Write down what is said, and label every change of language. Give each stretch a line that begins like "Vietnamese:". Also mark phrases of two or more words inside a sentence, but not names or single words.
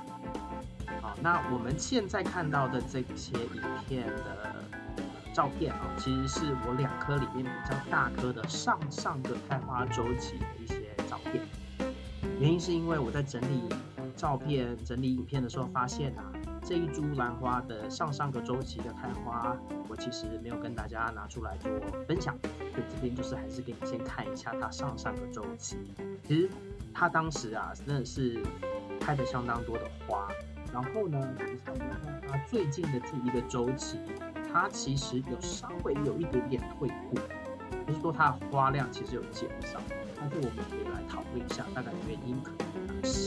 Chinese: 好，那我們現在看到的這些影片的照片啊，其實是我2顆裡面比較大顆的上個開花週期的一些照片。原因是因為我在整理照片、整理影片的時候發現啊，這一株蘭花的上個週期的開花，我其實沒有跟大家拿出來做分享，所以這邊就是還是給你先看一下它上個週期。其實它當時啊，真的是開的相當多的花，然後呢，它最近的這一個週期，它其實稍微有一點點退步，就是說它的花量其實有減少，但是我們可以來討論一下大概原因可能有哪些。